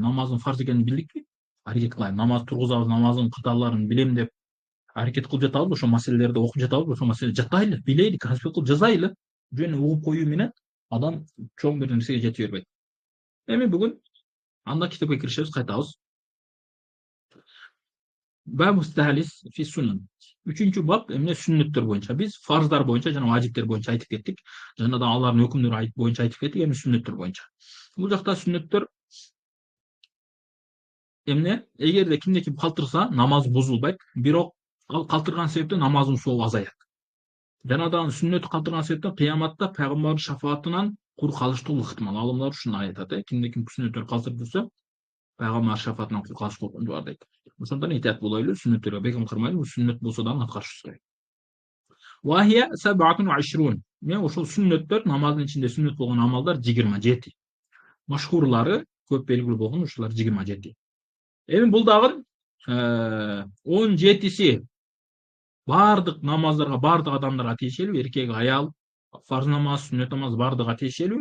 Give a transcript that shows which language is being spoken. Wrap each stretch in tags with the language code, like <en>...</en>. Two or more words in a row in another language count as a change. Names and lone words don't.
<ky>Намаздын фарз экенин билдикпи? Аракет кылайын. Намаз тургузабыз, намаздын кыталарын билем деп аракет кылып жатабызбы? Ошол маселелерди окуп жатабызбы? Ошол маселе жатайлы, билейли, конспект кылып жазайлы. Жөн угуп коюу менен адам чоң бир нерсеге жете бербейт. Эми бүгүн анда китепке киришебиз, кайтабыз.</ky> <ar>باب استخلاص في السنن.</ar> <ky>Үчүнчү бап эмне сүннөттөр боюнча. Биз фарздар боюнча жана важиптер боюнча айтып кеттик. Жана да алардын өкүмдөрү боюнча айтып кеттик. Эми сүннөттөр боюнча. Бул жакта сүннөттөр эмне? Эгерде кимде ким калтырса, намаз бузулбайт. Бирок ал калтырган себептен намаздын сообу азаят. Жана да сүннөттү калтырган себептен кыяматта пайгамбардын шафаатынан кур калыштуу ыктымал. Алымдар ушуну айтат. Кимде ким сүннөттөрдү калтырып жүрсө, пайгамбар шафаатынан кур калыш коркунучу бар дейт. Ошондон этият болойлу, сүннөттөргө бекем кырмайлы, сүннөт болсо дагы аткарышыбыз керек.</ky> <ar>وهي سبعة وعشرون.</ar> <ky>Мен ошол сүннөттөр, намаздын ичинде сүннөт болгон амалдар 27. Машхурлары, көп белгилүү болгон ушулар 27. Эми бул дагы 17си бардык намаздарга, бардык адамдарга тиешелүү, эркек, аял, фарз намаз, сүннөт намаз бардыгына тиешелүү.</ky>